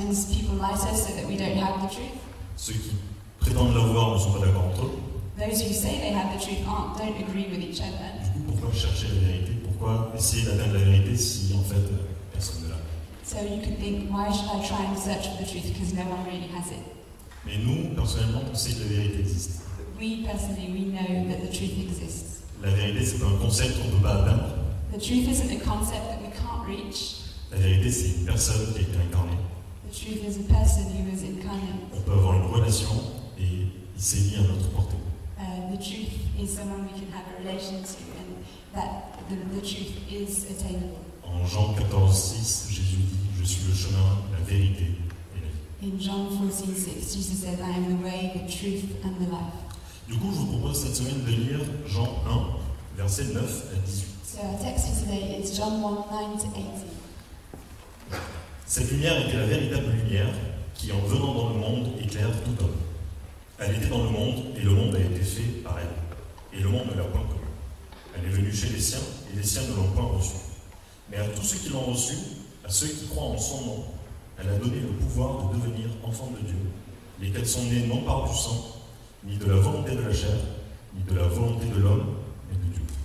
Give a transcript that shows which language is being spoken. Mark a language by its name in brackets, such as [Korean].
[English] Sometimes people lie to us so that we don't have the truth. [French] Ceux qui prétendent l'avoir ne sont pas d'accord entre eux. [English] Those who say they have the truth don't agree with each other. [French] Du coup, pourquoi chercher la vérité? Pourquoi essayer d'atteindre la vérité si en fait personne ne l'a? [English] So you could think, why should I try and search for the truth because no one really has it? [French] Mais nous, personnellement, on sait que la vérité existe. [English] We personally, we know that the truth exists. [French] La vérité, c'est pas un concept qu'on ne peut pas atteindre. [English] The truth isn't a concept that we can't reach. [French] La vérité, c'est une personne qui a été incarnée. [English] The truth is a person who was incarnate. [French] On peut avoir une relation et il s'est mis à notre portée. [English] The truth is someone we can have a relation to, and that the truth is attainable. [French] En Jean 14,6, Jésus dit « Je suis le chemin, la vérité et la vie ». [English] In John 14:6, Jesus says, I am the way, the truth, and the life. [French] Du coup, je vous propose cette semaine de lire Jean 1, versets 9 à 18. [English] So our text for today is John 1:9-18. [French] Cette lumière était la véritable lumière qui, en venant dans le monde, éclaire tout homme. Elle était dans le monde, et le monde a été fait par elle. Et le monde ne l'a point connue. Elle est venue chez les siens, et les siens ne l'ont point reçue. Mais à tous ceux qui l'ont reçue, à ceux qui croient en son nom, elle a donné le pouvoir de devenir enfants de Dieu, lesquels sont nés non par du sang, ni de la volonté de la chair, ni de la volonté de l'homme, mais de Dieu.